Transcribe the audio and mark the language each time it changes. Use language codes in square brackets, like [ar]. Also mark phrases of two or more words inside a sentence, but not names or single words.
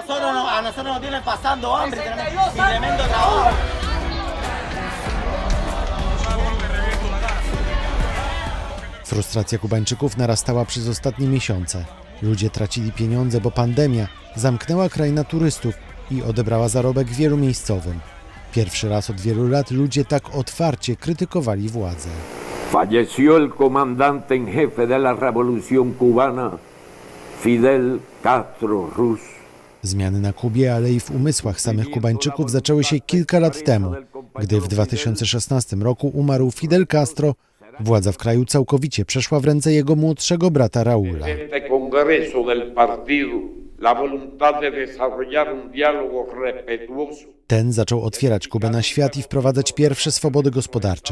[pl] Frustracja Kubańczyków narastała przez ostatnie miesiące. Ludzie tracili pieniądze, bo pandemia zamknęła kraj na turystów i odebrała zarobek wielu miejscowym. Pierwszy raz od wielu lat ludzie tak otwarcie krytykowali władzę. [es] Falleció el comandante en jefe de la revolución cubana, Fidel Castro Ruz. [pl] Zmiany na Kubie, ale i w umysłach samych Kubańczyków zaczęły się kilka lat temu, gdy w 2016 roku umarł Fidel Castro. Władza w kraju całkowicie przeszła w ręce jego młodszego brata Raula. Ten zaczął otwierać Kubę na świat i wprowadzać pierwsze swobody gospodarcze.